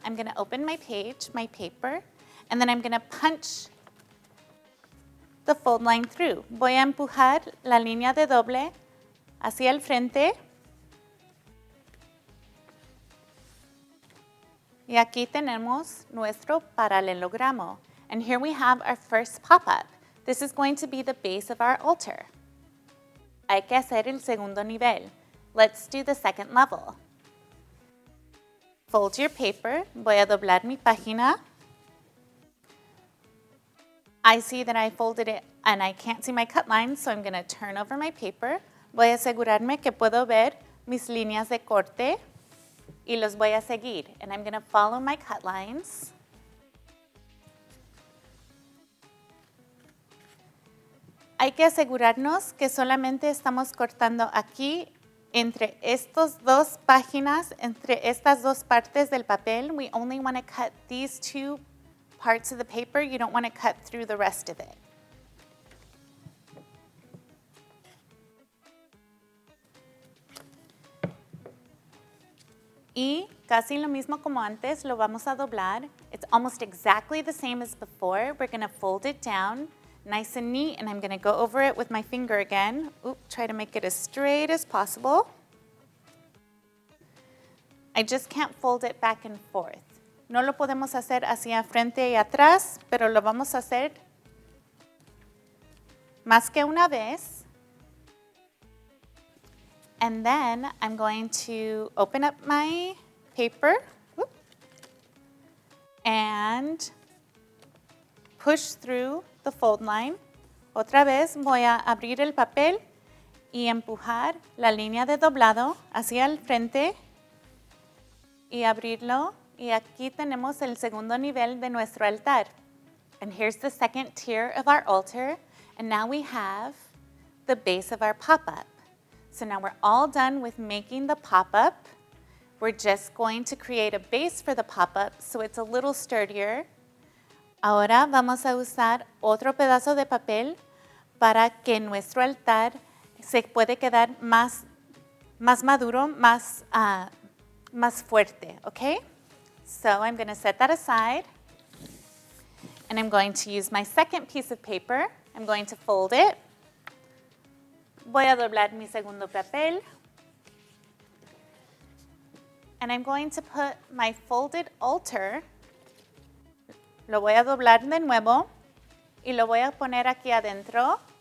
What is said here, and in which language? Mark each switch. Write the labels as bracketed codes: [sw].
[en] I'm going to open my page, my paper, and then I'm going to punch the fold line through. [es] Voy a empujar la línea de doble hacia el frente. Y aquí tenemos nuestro paralelogramo. [en] And here we have our first pop-up. This is going to be the base of our altar. [es] Hay que hacer el segundo nivel. [en] Let's do the second level. Fold your paper. [es] Voy a doblar mi página. [en] I see that I folded it and I can't see my cut lines, so I'm going to turn over my paper. [es] Voy a asegurarme que puedo ver mis líneas de corte y los voy a seguir. [en] And I'm going to follow my cut lines. [es] Hay que asegurarnos que solamente estamos cortando aquí entre estas dos páginas, entre estas dos partes del papel. [en] We only want to cut these two parts of the paper. You don't want to cut through the rest of it. [es] Y casi lo mismo como antes, lo vamos a doblar. [en] It's almost exactly the same as before. We're going to fold it down nice and neat, and I'm going to go over it with my finger again. Try to make it as straight as possible. I just can't fold it back and forth. [es] No lo podemos hacer hacia frente y atrás, pero lo vamos a hacer más que una vez. [en] And then I'm going to open up my paper and push through the fold line. [es] Otra vez voy a abrir el papel y empujar la línea de doblado hacia el frente y abrirlo. Y aquí tenemos el segundo nivel de nuestro altar. [en] And here's the second tier of our altar. And now we have the base of our pop-up. So now we're all done with making the pop-up. We're just going to create a base for the pop-up so it's a little sturdier. [es] Ahora vamos a usar otro pedazo de papel para que nuestro altar se puede quedar más maduro, más fuerte, okay? [en] So I'm going to set that aside. And I'm going to use my second piece of paper. I'm going to fold it. [es] Voy a doblar mi segundo papel. [en] And I'm going to put my folded altar. [es] Lo voy a doblar de nuevo. Y lo voy a poner aquí adentro.